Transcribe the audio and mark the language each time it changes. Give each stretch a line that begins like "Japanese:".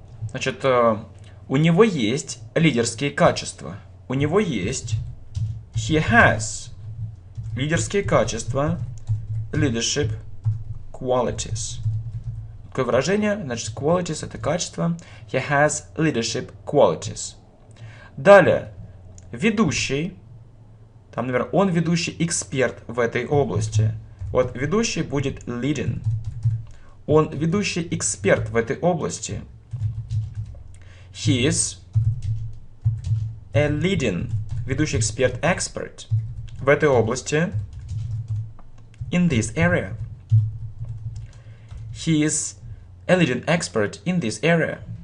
Russian: Значит, у него есть лидерские качества. У него есть
English: he has
Russian: лидерские качества,
English: leadership qualities.
Russian: Такое выражение, значит, qualities это качество.
English: He has leadership qualities.
Russian: Далее, ведущий, там, например, он ведущий эксперт в этой области. Вот ведущий будет leading. Он ведущий эксперт в этой области.
English: He is a leading,
Russian: ведущий эксперт,
English: expert
Russian: в этой области.
English: In this area. He is a leading expert in this area.